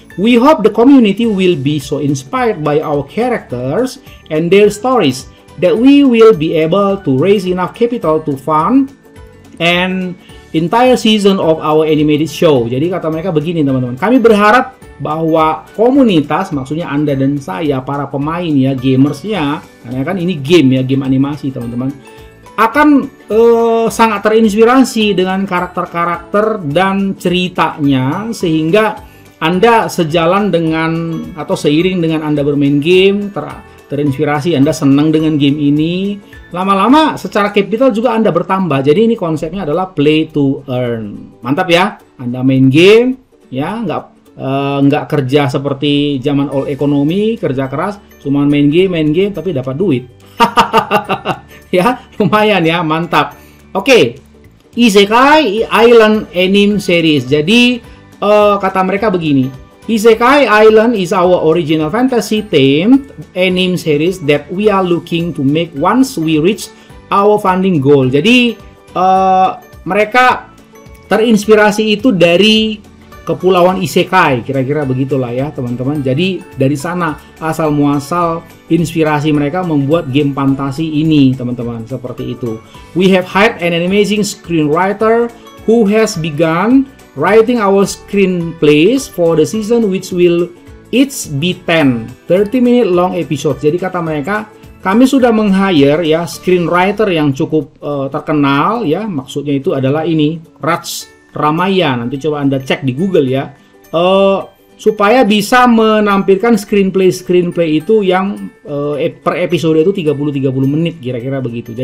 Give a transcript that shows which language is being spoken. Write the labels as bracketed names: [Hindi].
[English] We hope the community will be so inspired by our characters and their stories that we will be able to raise enough capital to fund an entire season of our animated show. [Indonesian] Jadi kata mereka begini teman-teman, kami berharap bahwa komunitas, maksudnya Anda dan saya, para pemain ya, gamersnya, karena kan ini game ya, game animasi teman-teman, akan sangat terinspirasi dengan karakter-karakter dan ceritanya, sehingga Anda sejalan dengan atau seiring dengan Anda bermain game, terinspirasi, Anda senang dengan game ini, lama-lama secara capital juga Anda bertambah. Jadi ini konsepnya adalah play to earn. Mantap ya, Anda main game ya, nggak kerja seperti zaman old economy, kerja keras, cuma main game tapi dapat duit. Ya, lumayan ya, mantap. Oke, Isekai Island Anime Series. Jadi kata mereka begini, [English] Isekai Island is our original fantasy themed anime series that we are looking to make once we reach our funding goal. [Indonesian] Jadi mereka terinspirasi itu dari Kepulauan Isekai, kira-kira begitulah ya teman-teman. Jadi dari sana asal muasal inspirasi mereka membuat game fantasi ini teman-teman, seperti itu. [English] We have hired an amazing screenwriter who has begun writing our screenplays for the season, which will each be 30-minute long episodes. [Indonesian] Jadi kata mereka, kami sudah meng-hire ya screenwriter yang cukup terkenal ya, maksudnya itu adalah ini Raj Ramaya, nanti coba Anda cek di Google ya, supaya bisa menampilkan screenplay itu yang per episode itu 30 menit kira-kira begitu.